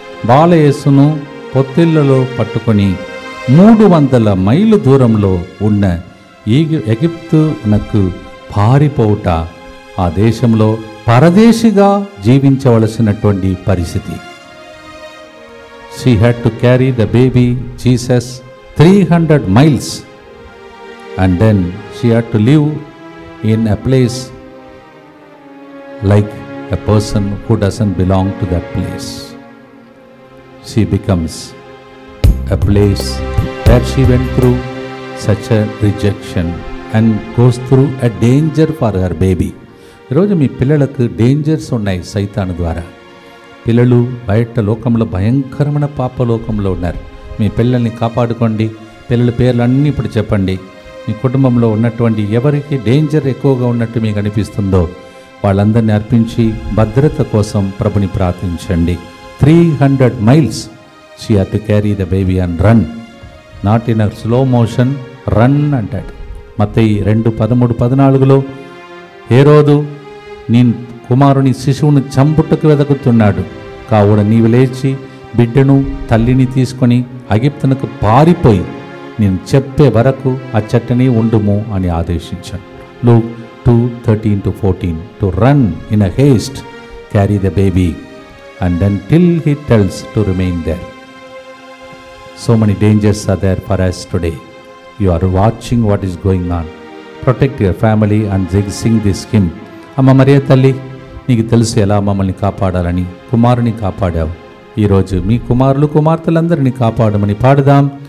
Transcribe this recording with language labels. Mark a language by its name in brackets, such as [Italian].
[Telugu] బాలయేసును పొత్తిళ్లలో పట్టుకొని 300 మైళ్ళు దూరంలో ఉన్న ఎగిప్తునకు పారిపోవుట, ఆ దేశంలో పరదేశిగా జీవించవలసినటువంటి పరిస్థితి. [English] She had to carry the baby Jesus 300 miles and then she had to live in a place like a person who doesn't belong to that place. She becomes a place where she went through such a rejection and goes through a danger for her baby. [Telugu] ఈరోజు మీ పిల్లలకు dangers ఉన్నాయి సైతాను ద్వారా. పిల్లలు బయట లోకంలో భయంకరమైన పాపలోకంలో ఉన్నారు. మీ పిల్లల్ని కాపాడుకోండి. పిల్లల పేర్లన్నీ ఇప్పుడు చెప్పండి. మీ కుటుంబంలో ఉన్నటువంటి ఎవరికి డేంజర్ ఎక్కువగా ఉన్నట్టు మీకు అనిపిస్తుందో వాళ్ళందరినీ అర్పించి భద్రత కోసం ప్రభుని ప్రార్థించండి. [English] 300 miles she had to carry the baby and run, not in a slow motion, run అంటాడు. [Telugu] మత్తయి 2:13-14లో హేరోదు నీ కుమారుని శిశువును చంపుటకు వెదకుతున్నాడు, కావున నీవు లేచి బిడ్డను తల్లిని తీసుకొని అగిప్తునకు పారిపోయి నేను చెప్పే వరకు ఆ చెట్టని ఉండుము అని ఆదేశించాడు. [English] Luke 2:13-14 to run in a haste, carry the baby and then till he tells to remain there. So many dangers are there for us today. You are watching what is going on. Protect your family and sing this hymn. [Telugu] అమ్మ మరియ తల్లి, నీకు తెలుసు ఎలా మమ్మల్ని కాపాడాలని. కుమారుని కాపాడావు. ఈరోజు మీ కుమారులు కుమార్తెలందరినీ కాపాడమని పాడుదాం.